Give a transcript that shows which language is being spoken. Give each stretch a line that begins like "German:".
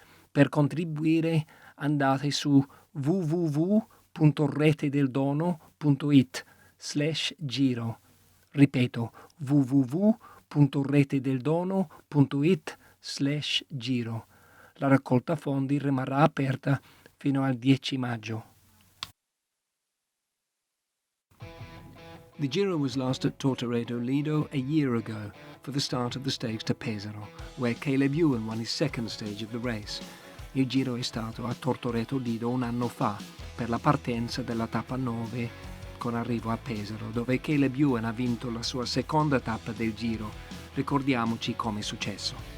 Italian: Per contribuire andate su www.retedeldono.it/giro. Ripeto, www.retedeldono.it/giro. La raccolta fondi rimarrà aperta fino al 10 maggio.
English: The Giro was last at Tortoreto Lido a year ago for the start of the stakes to Pesaro, where Caleb Ewan won his second stage of the race.
Italian: Il Giro è stato a Tortoreto Lido un anno fa per la partenza della tappa 9 con arrivo a Pesaro, dove Caleb Ewan ha vinto la sua seconda tappa del Giro. Ricordiamoci come è successo.